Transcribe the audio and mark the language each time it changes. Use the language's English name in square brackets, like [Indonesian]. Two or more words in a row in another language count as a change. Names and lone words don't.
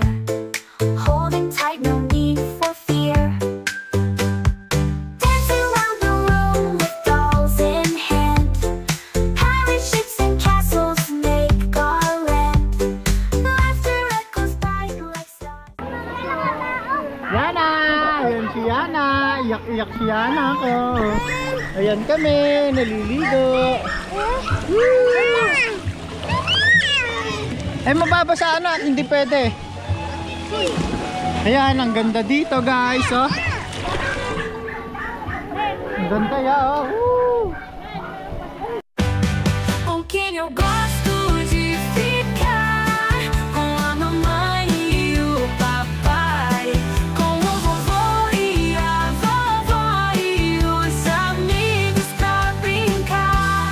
[English] Holding tight, no need for fear. Dancing around the room with dolls in hand. Pirate ships and castles make our land. Laughter echoes bright like stars. [Filipino] Yana! Ayan si Yana. Iyak-iyak si Yana ko. Ayan kami, naliligo. Ay, mababasa anak, hindi pwede. Ayan, ang ganda dito guys, oh. Ang ganda ya, oh. Woo! [Portuguese] Com quem eu gosto de ficar, com a mamãe e o papai, com o vovô e a vovó e os amigos pra brincar.